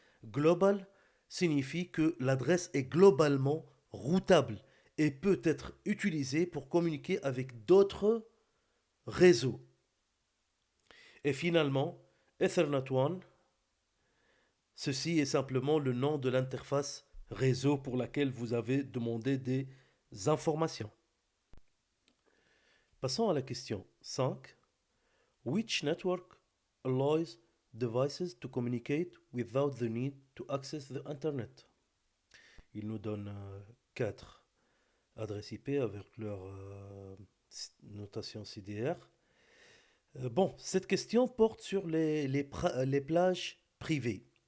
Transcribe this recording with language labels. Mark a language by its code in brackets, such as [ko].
[fr] Global signifie que l'adresse est globalement routable et peut être utilisée pour communiquer avec d'autres réseaux. Et finalement, Ethernet 1, ceci est simplement le nom de l'interface réseau pour laquelle vous avez demandé des informations. Passons à la question 5. [en] Which network allows devices to communicate without the need to access the Internet? [fr] Il nous donne 4 adresses IP avec leur notation CDR. Bon, cette question porte sur les plages privées.